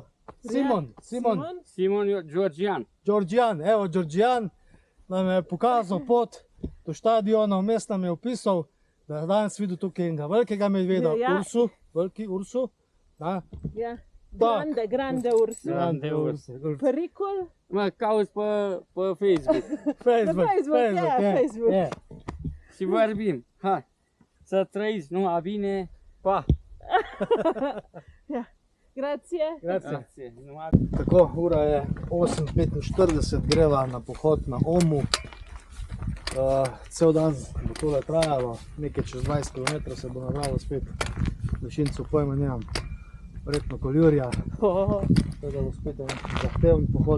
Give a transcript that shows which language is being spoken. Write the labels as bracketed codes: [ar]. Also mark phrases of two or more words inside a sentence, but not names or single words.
[sl] Simon Georgian. Georgian nam je pokazal pot do štadiona, vmes nam je opisal, da je danes videl tukaj enega velikega medveda, Ja. [ro] Ursu. [pt] Ja, grande urso. [ro] Perikol. Mă cauți pe Facebook Facebook. și vorbim. Hai, să trăiți numai bine. Pa! [it] Grazie. Grazie. [sl] Tako, ura je 8:45, greva na pohod na Omu. Cel dan bo tole trajalo, nekaj čez 20 km se bo nabralo spet. Višincev pojma nimam, verjetno koljurja, tako da bo spet en zahteven pohod,